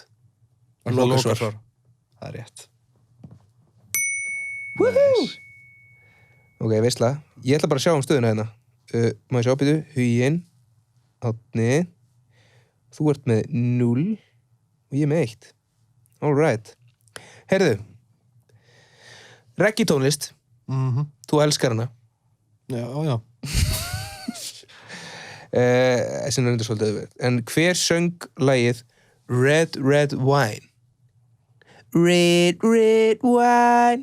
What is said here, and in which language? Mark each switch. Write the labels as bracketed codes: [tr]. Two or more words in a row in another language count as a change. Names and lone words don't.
[is] Lokasvar. Það rétt. Woohoo! Ok, veistla. Ég ætla bara að sjá stöðuna hérna. Má ég sjá ábyrðu? Huginn. Átni. Þú ert með 0 og ég með 1. [en] All right. [is] Heyrðu. Reggaetónlist. Þú elskar hana. Já. Þessi er svolítið auðvitað. En hver söng lagið Red, Red Wine? Red, Red Wine.